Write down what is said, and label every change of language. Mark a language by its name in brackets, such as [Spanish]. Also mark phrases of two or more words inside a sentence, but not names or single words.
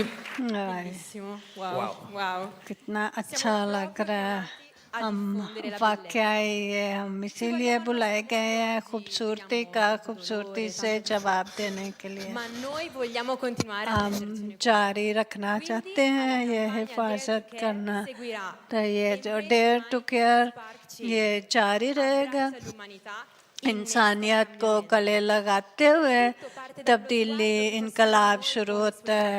[Italian] Ai, bellissimo, wow, wow. [Urdu] کتنا اچھا لگ رہا ہے. ہم واقعہ یہ ہم اسی لیے بلائے گئے ہیں خوبصورتی کا خوبصورتی سے جواب دینے کے لیے. [Italian] Ma noi vogliamo continuare a [Urdu] ہم جاری رکھنا چاہتے ہیں یہ حفاظت کرنا، تو یہ جو ڈیئر ٹو کیئر یہ جاری رہے گا، انسانیت کو گلے لگاتے ہوئے تبدیلی انقلاب شروع ہوتا ہے.